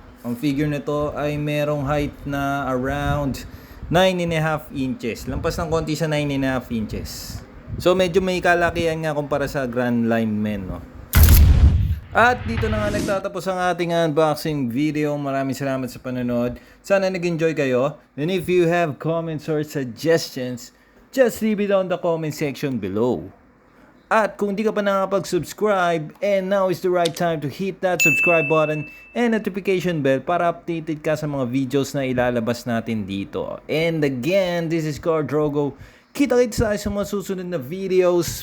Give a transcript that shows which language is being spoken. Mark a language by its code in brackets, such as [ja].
[tl] Ang figure nito ay merong height na around 9.5 inches. Lampas ng konti sa 9.5 inches. So, medyo may kalakihan nga kumpara sa Grand Line Men, no? At dito na nga nagtatapos ang ating unboxing video. Maraming salamat sa panonood. Sana nag-enjoy kayo. [en] And if you have comments or suggestions, just leave it on the comment section below. [tl] At kung di ka pa nakapag-subscribe, [en] and now is the right time to hit that subscribe button and notification bell [tl] para updated ka sa mga videos na ilalabas natin dito. [en] And again, this is Car Drogo. [tl] Kita-kits tayo sa mga susunod na videos.